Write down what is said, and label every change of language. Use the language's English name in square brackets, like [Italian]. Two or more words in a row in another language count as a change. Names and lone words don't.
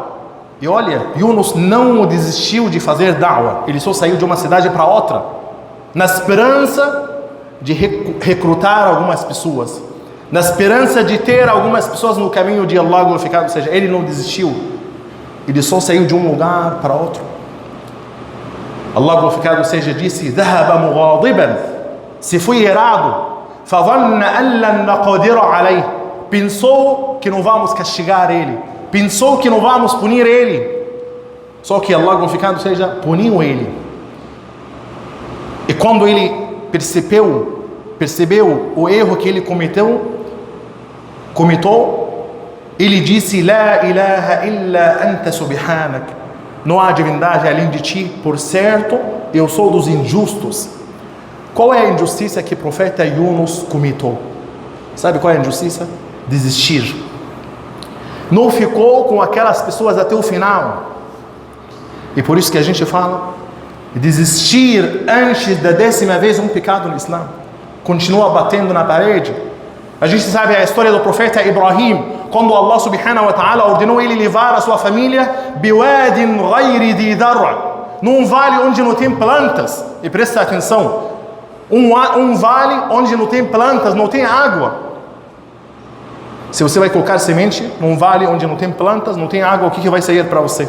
[Portuguese] E olha, Yunus não desistiu de fazer da'wa, ele só saiu de uma cidade para outra, na esperança de recrutar algumas pessoas, na esperança de ter algumas pessoas no caminho de Allah glorificado, ou seja, ele não desistiu, ele só saiu de um lugar para outro. Allah glorificado seja disse: [Arabic] ذهب مغاضبا, [Portuguese] se foi irado, [Arabic] فظن أن لن نقدر عليه, [Portuguese] pensou que não vamos castigar ele, pensou que não vamos punir ele. Só que Allah glorificado seja puniu ele. quando ele percebeu o erro que ele cometeu, ele disse: [Arabic] لا إله إلا أنت سبحانك. [Portuguese] Não há divindade além de ti, por certo, eu sou dos injustos. Qual é a injustiça que o profeta Yunus cometeu? Sabe qual é a injustiça? Desistir. Não ficou com aquelas pessoas até o final. E por isso que a gente fala, desistir antes da 10ª vez é um pecado no Islã. Continua batendo na parede. A gente sabe a história do profeta Ibrahim, quando [Arabic] الله سبحانه وتعالى [Portuguese] ordenou ele levar a sua família [Arabic] بواد غير ذي زرع, [Portuguese] num vale onde não tem plantas. E presta atenção, um vale onde não tem plantas, não tem água. Se você vai colocar semente num vale onde não tem plantas, não tem água, o que vai sair para você?